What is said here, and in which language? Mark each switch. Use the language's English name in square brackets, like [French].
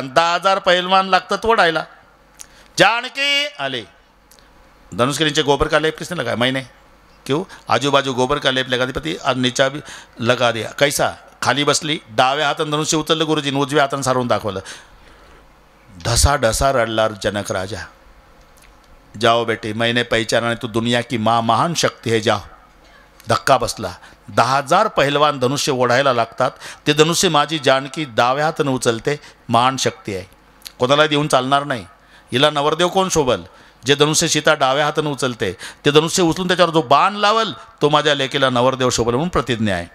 [Marathi] 10,000 पहिलवान लागतात ओढायला. जानकी आले, धनुष्करीचे [Hindi] गोबर का लेप किसने लगाया? मैंने. क्यों? आजू बाजू गोबर का लेप लगा दी, आज नीचा भी लगा दिया. कैसा? [Marathi] खाली बसली, डाव्या हातानं धनुष्य उचललं गुरुजीने, उजव्या हातानं सारवून दाखवलं. ढसा ढसा रडला जनक राजा. [Hindi] जाओ बेटे, मैंने पहचाना नहीं, तू दुनिया की माँ महान शक्ती है, जाओ. [Marathi] धक्का बसला. 10,000 पहिलवान धनुष्य ओढायला लागतात. ते धनुष्य माझी जानकी डाव्या हातानं उचलते, महान शक्ती आहे, कोणाला देऊन चालणार नाही. हिला नवरदेव कोण शोभल? जे धनुष्य सीता डाव्या हातानं उचलते, ते धनुष्य उचलून त्याच्यावर जो बाण लावल तो माझ्या लेकीला नवरदेव शोभल म्हणून प्रतिज्ञा आहे.